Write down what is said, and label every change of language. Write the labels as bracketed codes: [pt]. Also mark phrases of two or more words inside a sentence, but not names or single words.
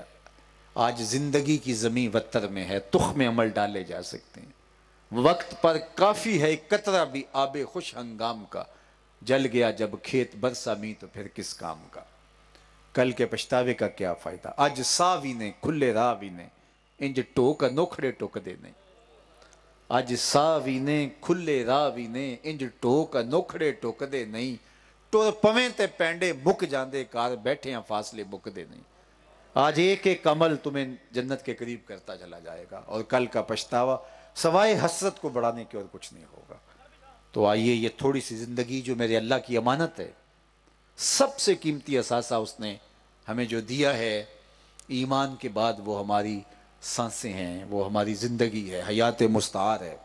[ur] آج زندگی کی زمین وتر میں ہے, تخم عمل ڈالے جا سکتے ہیں. وقت پر کافی ہے قطرہ بھی آب خوش ہنگام کا, جل گیا جب کھیت برسا می تو پھر کس کام کا. کل کے پچھتاوے کا کیا فائدہ. [pa] اج ساوی نے کھلے راوی نے انج ٹوک نوکھڑے ٹوک دے نہیں. اج ساوی نے کھلے راوی نے انج ٹوک نوکھڑے ٹوک دے نہیں. ٹر پویں تے پینڈے مک جاندے کار بیٹھے ہیں فاصلے مک دے نہیں. [ur] آج ایک ایک عمل تمہیں جنت کے قریب کرتا چلا جائے گا, اور کل کا پچھتاوا سوائے حسرت کو بڑھانے کے اور کچھ نہیں ہوگا. تو آئیے یہ تھوڑی سی زندگی جو میرے اللہ کی امانت ہے, سب سے قیمتی اثاثہ اس نے ہمیں جو دیا ہے, ایمان کے بعد وہ ہماری سانسیں ہیں, وہ ہماری زندگی ہے, حیات مستعار ہے.